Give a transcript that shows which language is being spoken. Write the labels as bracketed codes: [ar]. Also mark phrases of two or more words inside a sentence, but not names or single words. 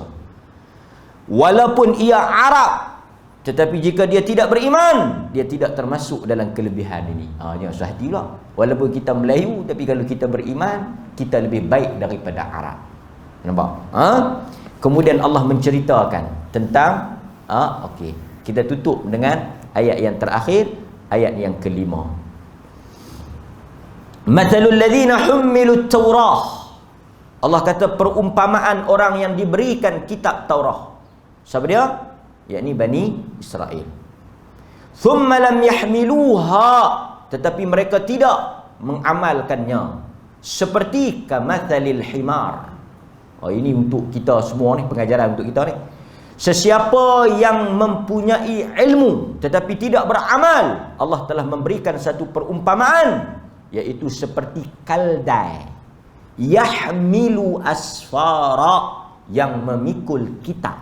[ms] Walaupun ia Arab, tetapi jika dia tidak beriman, dia tidak termasuk dalam kelebihan ini. Jangan susah hati pula. Walaupun kita Melayu, tapi kalau kita beriman, kita lebih baik daripada Arab. Nampak? Kemudian Allah menceritakan tentang okey, kita tutup dengan ayat yang terakhir, ayat yang kelima. [ar] مثل الذين حملوا التوراة. [ms] Allah kata perumpamaan orang yang diberikan kitab Taurah. Siapa dia? Yakni Bani Israel. [ar] ثم لم يحملوها, [ms] tetapi mereka tidak mengamalkannya. Seperti [ar] كمثل الحمار. [ms] Ini untuk kita semua ni, pengajaran untuk kita ni. Sesiapa yang mempunyai ilmu tetapi tidak beramal, Allah telah memberikan satu perumpamaan, iaitu seperti kaldai [ar] يحمل أسفارا, [ms] yang memikul kitab.